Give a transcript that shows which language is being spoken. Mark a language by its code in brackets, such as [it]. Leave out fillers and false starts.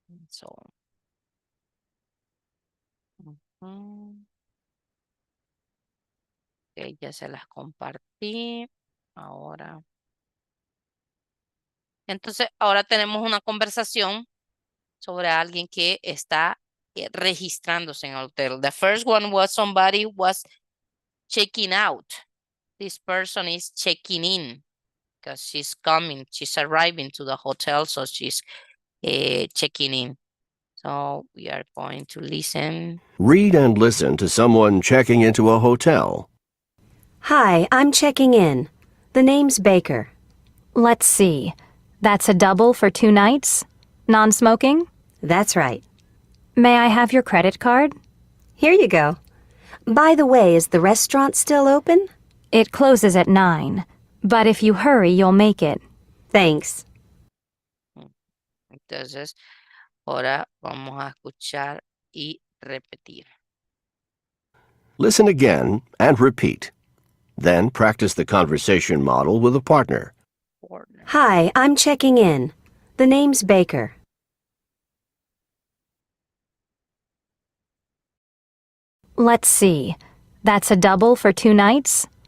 [es] So, ujú. Ok, ya se las compartí. Ahora. Entonces, ahora tenemos una conversación sobre alguien que está registrándose en el hotel. [en] The first one was somebody was checking out. This person is checking in because she's arriving to the hotel, so she's checking in. So we are going to listen. Read and listen to someone checking into a hotel. Hi, I'm checking in. The name's Baker. Let's see. That's a double for 2 nights? Non-smoking? That's right. May I have your credit card? Here you go. By the way, is the restaurant still open? It closes at 9, but if you hurry, you'll make it. Thanks. [es] Entonces, ahora vamos a escuchar y repetir. [en] Listen again and repeat. Then practice the conversation model with a partner. Hi, I'm checking in. The name's Baker. Let's see. That's a double for 2 nights?